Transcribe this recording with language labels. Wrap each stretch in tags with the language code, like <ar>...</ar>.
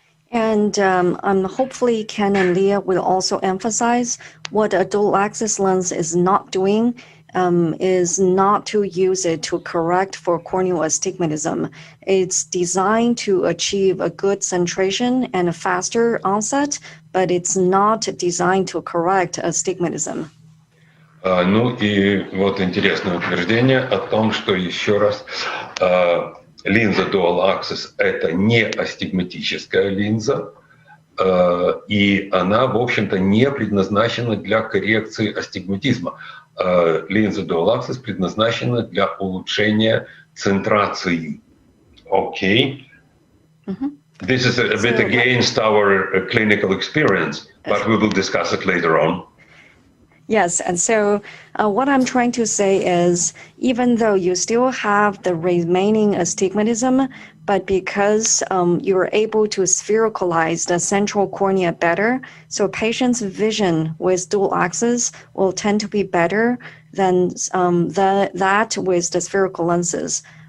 <en>And hopefully Ken and Leah will also emphasize what a dual axis lens is not doing, is not to use it to correct for corneal astigmatism. It's designed to achieve a good centration and a faster onset, but it's not designed to correct astigmatism.</en> <ru>И вот интересное утверждение о том, что еще раз линза Dual Axis — это не астигматическая линза, и она, в общем-то, не предназначена для коррекции астигматизма. Линза Dual Axis предназначена для улучшения центрации. Окей?</ru> <en>This is a bit against our clinical experience, but we will discuss it later on. Yes, and so what I'm trying to say is, even though you still have the remaining astigmatism, but because you're able to sphericalize the central cornea better, so patients' vision with dual axis will tend to be better than that with the spherical lenses.</en>